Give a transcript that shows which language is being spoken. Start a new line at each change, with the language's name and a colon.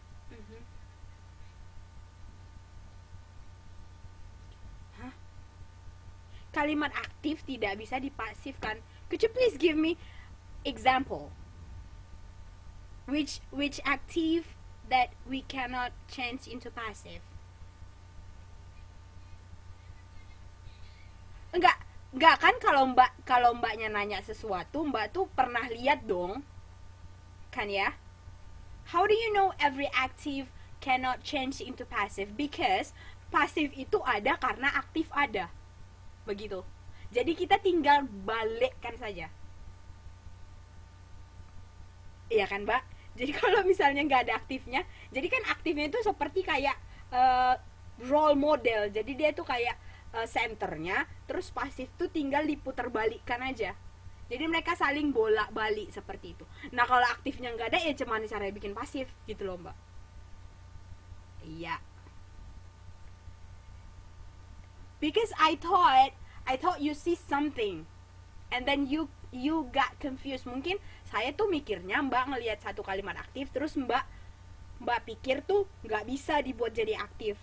Indonesian: Mhm. kalimat aktif tidak bisa dipasifkan.
English: Could you please give me example? Which active that we cannot change into passive?
Indonesian: Enggak kan, kalau mbaknya nanya sesuatu, mbak tuh pernah lihat dong, kan ya?
English: How do you know every active cannot change into passive? Because passive
Indonesian: itu ada karena aktif ada, begitu. Jadi kita tinggal balikkan saja, iya kan mbak? Jadi kalau misalnya nggak ada aktifnya, jadi kan aktifnya itu seperti kayak role model. Jadi dia tuh kayak senternya, terus pasif tuh tinggal diputar balikkan aja. Jadi mereka saling bolak-balik seperti itu. Nah kalau aktifnya nggak ada, ya cuman cara bikin pasif gitu loh mbak. Iya.
English: Because I thought you see something, and then you got confused.
Indonesian: Mungkin saya tuh mikirnya mbak ngelihat satu kalimat aktif, terus mbak pikir tuh nggak bisa dibuat jadi aktif.